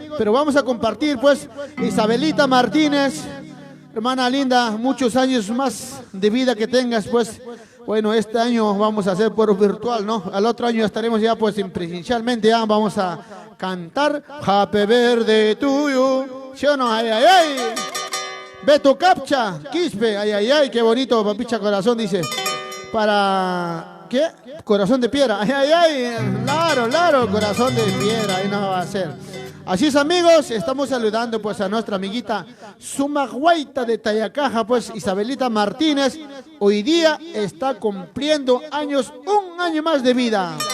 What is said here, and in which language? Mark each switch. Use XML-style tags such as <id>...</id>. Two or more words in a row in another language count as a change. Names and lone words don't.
<es>Pero vamos a compartir, pues, Isabelita Martínez, hermana linda, muchos años más de vida que tengas, pues. Bueno, este año vamos a hacer por virtual, ¿no? Al otro año estaremos ya, pues, presencialmente, ya vamos a cantar</es> <en>Happy Birthday to you.</en> <es>¿Sí o no? Ay, ay, ay. Beto Capcha, Quispe, ay, ay, ay, qué bonito, papicha corazón, dice. Para, ¿qué? Corazón de piedra, ay, ay, ay, claro, corazón de piedra, ahí no va a ser. Así es, amigos, estamos saludando pues a nuestra amiguita Sumaguaita de Tayacaja, pues Isabelita Martínez, hoy día está cumpliendo años, un año más de vida.</es>